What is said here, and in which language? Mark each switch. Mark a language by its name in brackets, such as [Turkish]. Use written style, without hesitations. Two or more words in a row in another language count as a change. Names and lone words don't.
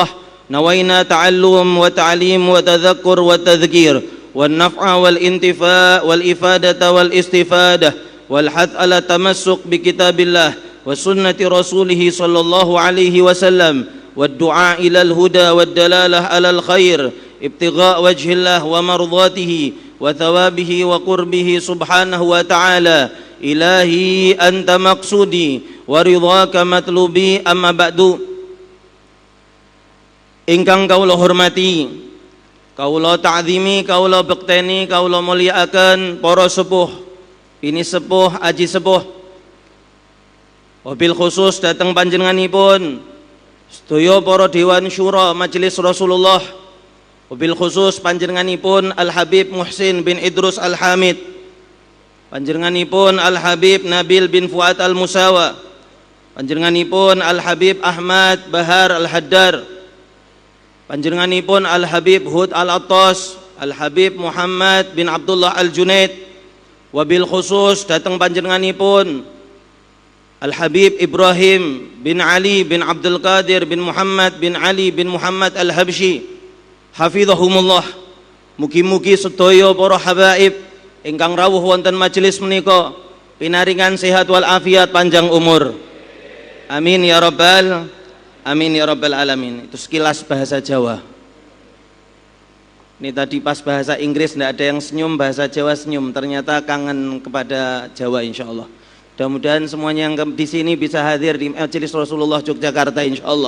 [Arabic] نوينا تعلم وتعليم وتذكر وتذكير والنفع والانتفاع والإفادة والاستفادة والحث على التمسك بكتاب الله وسنة رسوله صلى الله عليه وسلم والدعاء إلى الهدى والدلالة على الخير ابتغاء وجه الله ومرضاته وثوابه وقربه سبحانه وتعالى إلهي أنت مقصودي ورضاك مطلوبي أما بعد. [Javanese] Ingkang kaula hormati, kaula ta'zimi, kaula bekteni, kaula mulyakaken para sepuh, ini sepuh, aji sepuh, [Arabic] wabil khusus [Javanese] datang panjenenganipun sedaya para dewan syura Majelis Rasulullah, [Arabic] wabil khusus [Javanese] panjenenganipun Al-Habib Muhsin bin Idrus Al-Hamid, panjenenganipun Al-Habib Nabil bin Fuad Al-Musawa, panjenenganipun Al-Habib Ahmad Bahar Al-Haddar, panjenenganipun Al-Habib Hud Al-Attas, Al-Habib Muhammad bin Abdullah Al-Junaid, [Arabic] wabil khusus [Javanese] datang panjenenganipun Al-Habib Ibrahim bin Ali bin Abdul Qadir bin Muhammad bin Ali bin Muhammad Al-Habsyi hafizahumullah. Mugi-mugi sedaya para habaib ingkang rawuh wonten majelis menika pinaringan sehat wal afiat panjang umur. [Arabic] Amin ya rabbal alamin. [Indonesian] Itu sekilas bahasa Jawa. Ini tadi pas bahasa Inggris tidak ada yang senyum, bahasa Jawa senyum. Ternyata kangen kepada Jawa insyaallah. Mudah-mudahan semuanya yang di sini bisa hadir di Majelis Rasulullah Yogyakarta insyaallah.